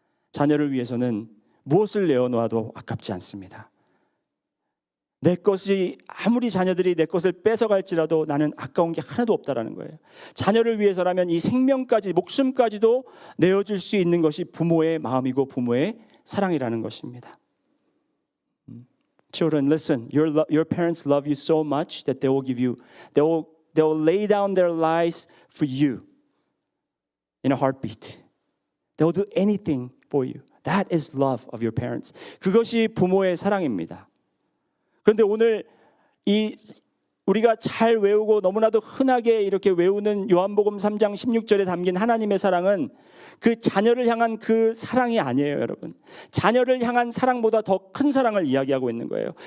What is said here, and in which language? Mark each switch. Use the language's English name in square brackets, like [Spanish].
[Korean] 자녀를 위해서는 무엇을 내어놓아도 아깝지 않습니다. 내 것이 아무리 자녀들이 내 것을 뺏어갈지라도 나는 아까운 게 하나도 없다라는 거예요. 자녀를 위해서라면 이 생명까지, 목숨까지도 내어줄 수 있는 것이 부모의 마음이고 부모의 사랑이라는 것입니다. [English] Children, listen. Your parents love you so much that they will lay down their lives for you in a heartbeat. They will do anything for you. That is love of your parents. [Korean] 그것이 부모의 사랑입니다. 그런데 오늘 우리가 잘 외우고 너무나도 흔하게 이렇게 외우는 요한복음 3장 16절에 담긴 하나님의 사랑은 그 자녀를 향한 그 사랑이 아니에요, 여러분. 자녀를 향한 사랑보다 더 큰 사랑을 이야기하고 있는 거예요.